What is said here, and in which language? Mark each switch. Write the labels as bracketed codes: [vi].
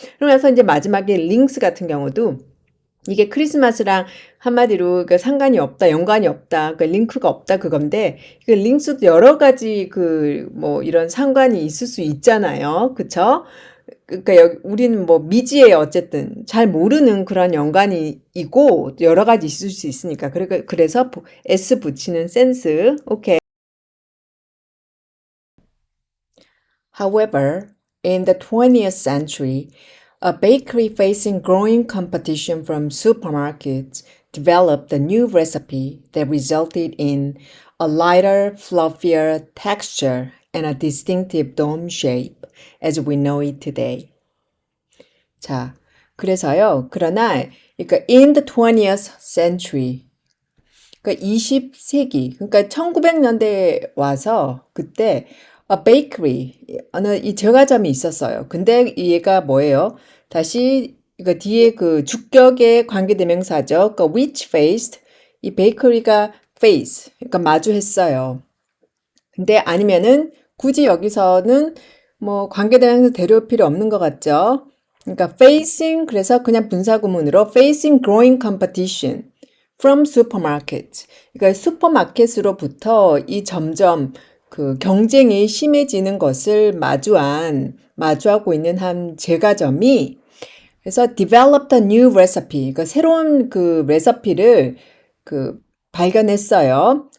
[ko] 그러면서 이제 마지막에 링스 같은 경우도 이게 크리스마스랑 한마디로 그 상관이 없다, 연관이 없다, 그 링크가 없다 그건데 그 링크도 여러 가지 그 뭐 이런 상관이 있을 수 있잖아요. 그쵸? 그러니까 우리는 뭐 미지의 어쨌든 잘 모르는 그런 연관이 있고 여러 가지 있을 수 있으니까 그래서 S 붙이는 센스. 오케이. [en] However, in the 20th century, a bakery facing growing competition from supermarkets developed a new recipe that resulted in a lighter, fluffier texture and a distinctive dome shape as we know it today. [ko] 자, 그래서요. 그러나 그러니까 in the 20th century 그러니까 20세기 그러니까 1900년대에 와서 그때 a bakery 어느 이 제과점이 있었어요. 근데 얘가 뭐예요? 다시 이거 뒤에 그 주격의 관계대명사죠. 그러니까 which faced 이 베이커리가 face 그러니까 마주했어요. 근데 아니면은 굳이 여기서는 뭐 관계대명사 데려올 필요 없는 것 같죠? 그러니까 facing 그래서 그냥 분사구문으로 facing growing competition from supermarket. 그러니까 슈퍼마켓으로부터 이 점점 그 경쟁이 심해지는 것을 마주하고 있는 한 제과점이 그래서 developed a new recipe. 그러니까 새로운 그 레시피를 그 발견했어요.